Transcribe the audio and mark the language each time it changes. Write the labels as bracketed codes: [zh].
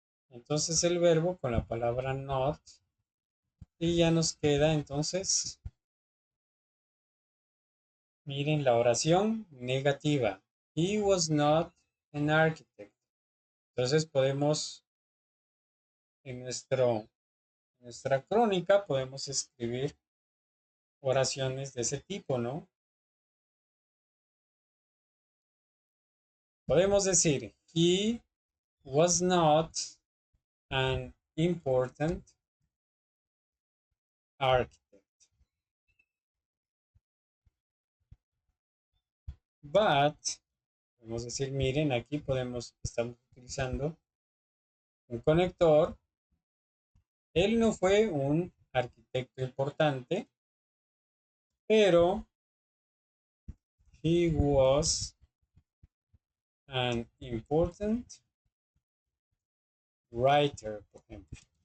[es] Entonces el verbo con la palabra not y ya nos queda entonces, miren la oración negativa. [en] He was not an architect. [es] Entonces podemos en nuestra crónica podemos escribir oraciones de ese tipo, ¿no? Podemos decir, [en] he was not an important architect. [es] But, podemos decir, miren, aquí estamos utilizando un conector. Él no fue un arquitecto importante, pero [en] he was an important writer, [es] por ejemplo.